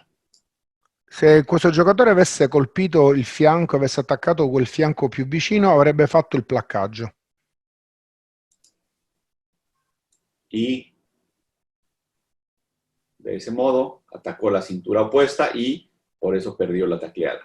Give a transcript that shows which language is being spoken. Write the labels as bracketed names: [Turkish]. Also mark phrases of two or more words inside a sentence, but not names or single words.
[Italian] Se questo giocatore avesse colpito il fianco, avesse attaccato quel fianco più vicino, avrebbe fatto il placcaggio. [Spanish] Y de ese modo atacó la cintura opuesta y por eso perdió la tacleada.